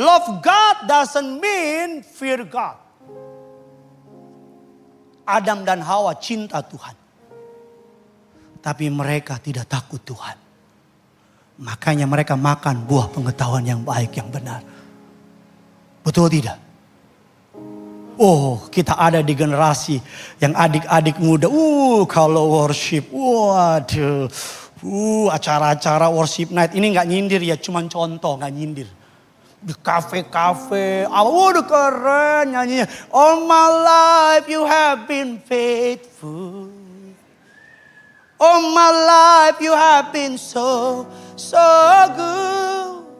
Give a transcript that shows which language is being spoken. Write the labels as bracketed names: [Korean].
[English] Love God doesn't mean fear God. [Indonesian] Adam dan Hawa cinta Tuhan. Tapi mereka tidak takut Tuhan. Makanya mereka makan buah pengetahuan yang baik, yang benar. Betul tidak? Oh, kita ada di generasi yang adik-adik muda. Kalau worship, waduh. Acara-acara worship night. Ini gak nyindir ya, cuman contoh, gak nyindir. Di kafe-kafe, waduh keren nyanyinya. [English] All my life you have been faithful. All my life you have been so good.